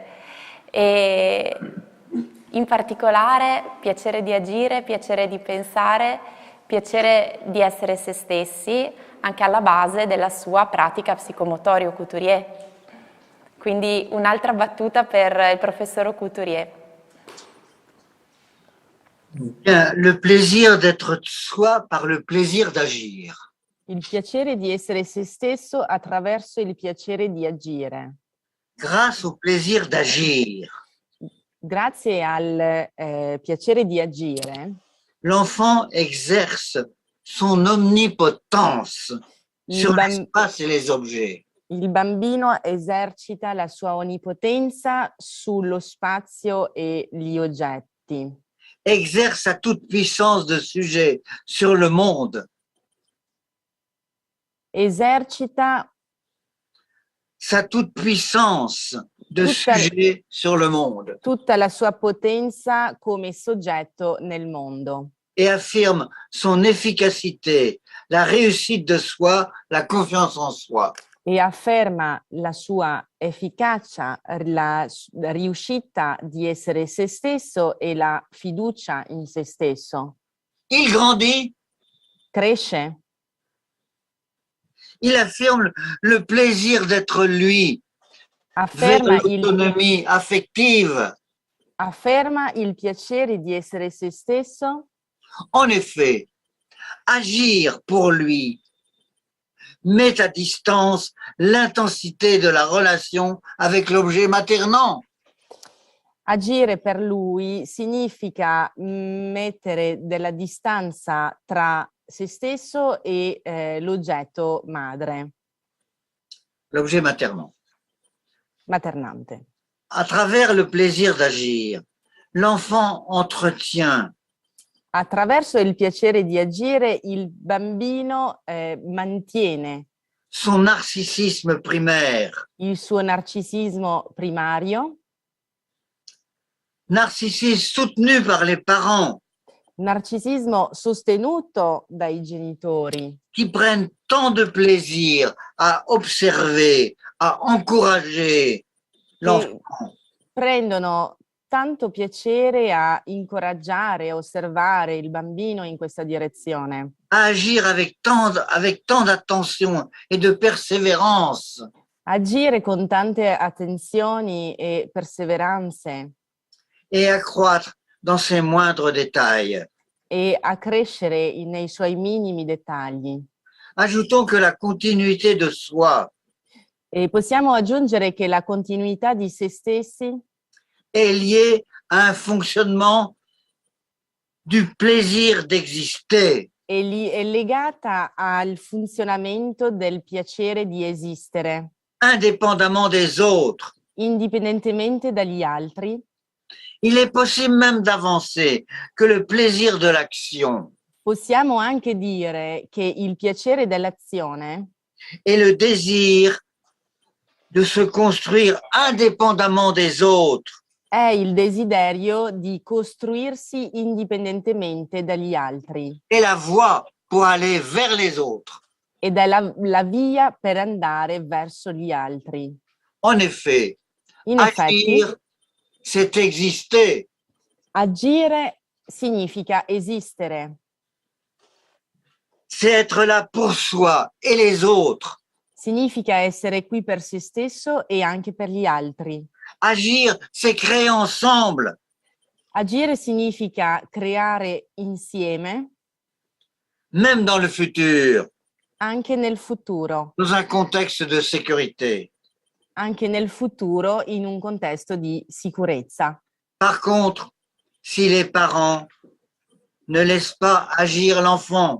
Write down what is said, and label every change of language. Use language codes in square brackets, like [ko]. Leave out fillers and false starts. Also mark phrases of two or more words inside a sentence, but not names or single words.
[it] E in particolare piacere di agire, piacere di pensare, piacere di essere se stessi, anche alla base della sua pratica psicomotorio Couturier. Quindi un'altra battuta per il professor Couturier. [fr] Le plaisir d'être soi par le plaisir d'agir. [it] Il piacere di essere se stesso attraverso il piacere di agire. [fr] Grâce au plaisir d'agir. [it] Grazie al piacere di agire, [fr] l'enfant exerce son omnipotence sur l'espace et les objets. [it] Il bambino esercita la sua onnipotenza sullo spazio e gli oggetti. [fr] Exerce sa toute puissance de sujet sur le monde. [it] Esercita [fr] sa toute puissance de sujet sur le monde. [it] Tutta la sua potenza come soggetto nel mondo. [fr] Et affirme son efficacité, la réussite de soi, la confiance en soi. [it] E afferma la sua efficacia, la riuscita di essere se stesso e la fiducia in se stesso. [fr] Il grandit. [it] Cresce. [fr] Il affirme le plaisir d'être lui. [it] Afferma [fr] l'autonomie affective. [it] Afferma il piacere di essere se stesso. [fr] En effet, agir pour lui met à distance l'intensité de la relation avec l'objet maternant. [it] Agire per lui significa mettere della distanza tra se stesso e l'oggetto madre, [fr] l'objet maternant. [it] maternante. [fr] À travers le plaisir d'agir, l'enfant entretient [it] Attraverso il piacere di agire, il bambino mantiene [fr] son narcissisme primaire, [it] il suo narcisismo primario, [fr] narcissisme soutenu par les parents [it] narcisismo sostenuto dai genitori [fr] qui prennent tant de plaisir à observer, à encourager l'enfant, [it] che prendono tanto piacere a incoraggiare, a osservare il bambino in questa direzione, [fr] à agir avec tant d'attention et de persévérance, [it] agire con tante attenzioni e perseveranze [fr] et à croître dans ses moindres détails. [it] e a crescere nei suoi minimi dettagli. [fr] Ajoutons que la continuité de soi [it] E possiamo aggiungere che la continuità di se stessi [fr] est liée à un fonctionnement du plaisir d'exister, [it] è legata al funzionamento del piacere di esistere, [fr] indépendamment des autres. [it] indipendentemente dagli altri. [fr] Il est possible même d'avancer que le plaisir de l'action [it] Possiamo anche dire che il piacere dell'azione [fr] et le désir de se construire indépendamment des autres [it] è il desiderio di costruirsi indipendentemente dagli altri [fr] est la voie pour aller vers les autres. [it] ed è la via per andare verso gli altri. [fr] En effet, [it] In effetti, [fr] agir, c'est exister. [it] agire significa esistere, [fr] C'est être là pour soi et les autres. [it] significa essere qui per se stesso e anche per gli altri. [fr] Agir, c'est créer ensemble. [it] Agire significa creare insieme, [fr] Même dans le futur, [it] anche nel futuro, [fr] dans un contexte de sécurité. [it] anche nel futuro in un contesto di sicurezza. [fr] Par contre, si les parents ne laissent pas agir l'enfant,